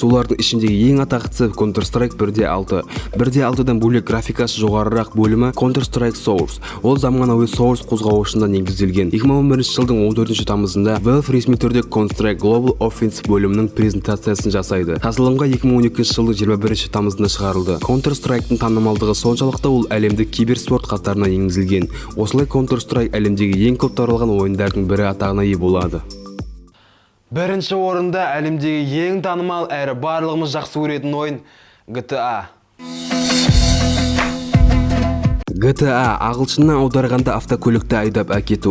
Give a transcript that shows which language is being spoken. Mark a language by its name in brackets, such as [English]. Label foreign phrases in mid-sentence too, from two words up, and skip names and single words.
[Kazakh] Солардың ішіндегі ең атақтысы Counter-Strike 1.6. 1.6-дан бөлек графикасы жоғарырақ бөлімі Counter-Strike Source. Ол заманауи Source қозғауышында негізделген. 2011 жылдың 14 тамызында Valve ресми түрде Counter-Strike Global Offensive бөлімінің презентациясын жасайды. Tasылымға 2012 жылдың 21 тамызында шығарылды. Counter-Strike'тың танымалдығы соншалықты ол әлемдік киберспорт қатарына енгізілген. Осылай Counter-Strike әлемдегі ең көп таралған ойындардың бірі атағына ие болады. 1-ші орында әлемдегі ең танымал әрі барлығымыз жақсы көретін ойын GTA. GTA ағылшыннан аударғанда автокөлікті айдап әкету.